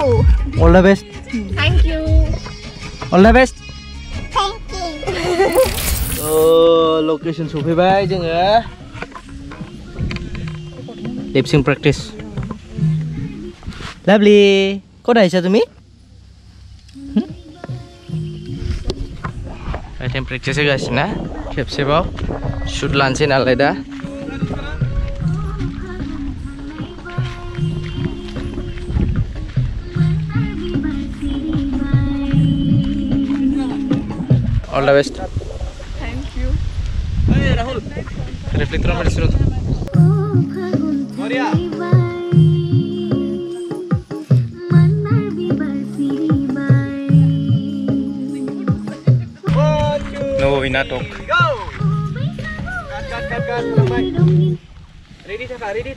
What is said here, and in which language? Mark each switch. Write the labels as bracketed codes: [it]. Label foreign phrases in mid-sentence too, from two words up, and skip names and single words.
[en] All the best. Thank you. All the best. Thank you. [brx] Location सफैबाय जोङो [en] lip sync practice. [as] Lovely. Kok আহিছা তুমি? [en] Time practice [as] गासिनो खेबसेबाव shoot लानसै नालाय दा [en] All the best. Thank you. Hey Rahul. Reflector [hi] में सुनो तो. [en] Maria. No, we not talk. Go. Cut. Ready था.